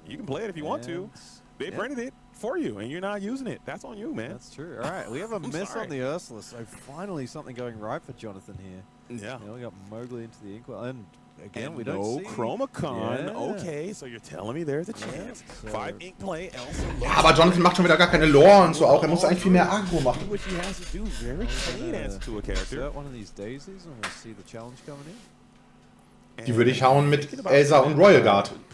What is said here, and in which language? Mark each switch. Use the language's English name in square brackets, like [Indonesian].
[English] You can play it if you want to. They printed it for you, and you're not using it. That's on you, man. That's true. All right, we have a miss on the Ursula, so finally something going right for Jonathan here. Yeah. We got Mowgli into the Inkwell, and again, we don't see... Chromacon. Okay, so you're telling me there's a chance. 5 ink play, Elsa. [German] Ja, aber Jonathan macht schon wieder gar keine Lore und so auch. Er muss eigentlich viel mehr Aggro machen. [English] Which he has to do very clean as to a character. Insert one of these daisies, and we'll see the challenge coming in. [German] Die würde ich hauen mit Elsa und Royal Guard.